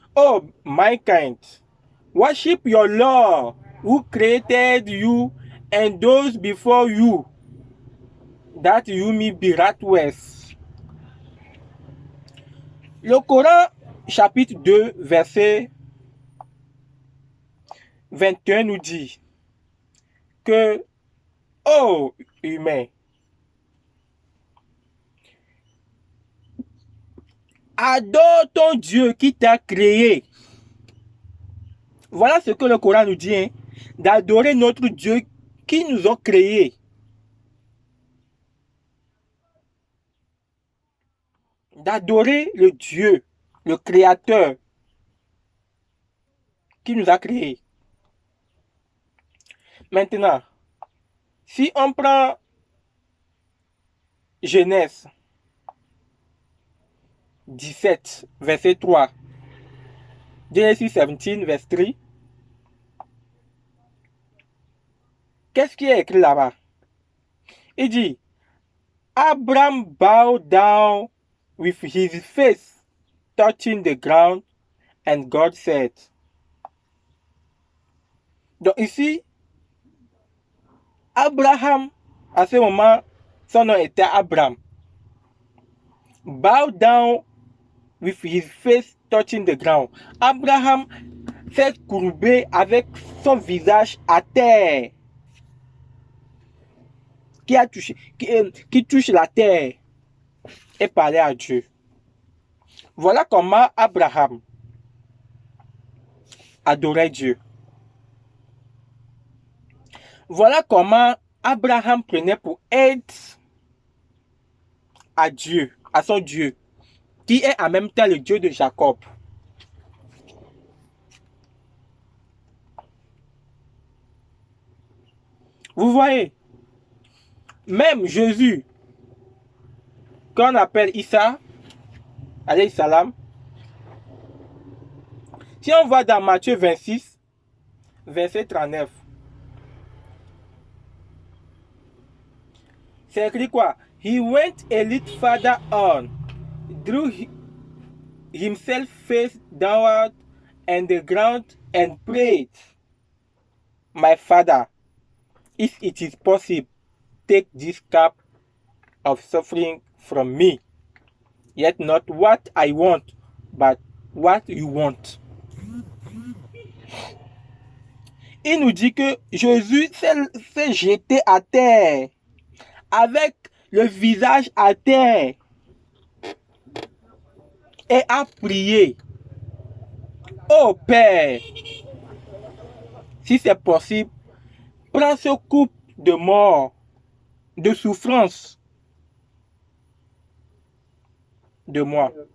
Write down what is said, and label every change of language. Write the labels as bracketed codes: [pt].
[en] Oh, my kind, worship your Lord who created you and those before you, that you may be righteous. [fr] Le Coran, chapitre 2, verset 21 nous dit que, oh, humain, adore ton Dieu qui t'a créé. Voilà ce que le Coran nous dit, hein, d'adorer notre Dieu qui nous a créés. D'adorer le Dieu, le Créateur qui nous a créés. Maintenant, si on prend Genèse 17, verset 3, Genesis 17, verset 3, qu'est-ce qui est écrit là-bas? Il dit, [en] Abraham bowed down with his face touching the ground, and God said. [fr] Donc ici, Abraham, à ce moment, son nom était Abraham. [en] Bow down with his face touching the ground. Abraham [fr] s'est courbé avec son visage à terre, qui touche la terre et parlait à Dieu. Voilà comment Abraham adorait Dieu. Voilà comment Abraham prenait pour aide à Dieu, à son Dieu, qui est en même temps le Dieu de Jacob. Vous voyez, même Jésus, qu'on appelle Issa, [ar] alayhi salam, [fr] si on va dans Matthieu 26, verset 39, c'est écrit quoi? [en] He went a little further on, drew himself face downward on the ground and prayed, My Father, if it is possible, take this cup of suffering from me. Yet not what I want, but what you want. [fr] Il nous dit que Jésus s'est jeté à terre, avec le visage à terre, et a prié. Oh Père, si c'est possible, prends ce coupe de mort, de souffrance de moi.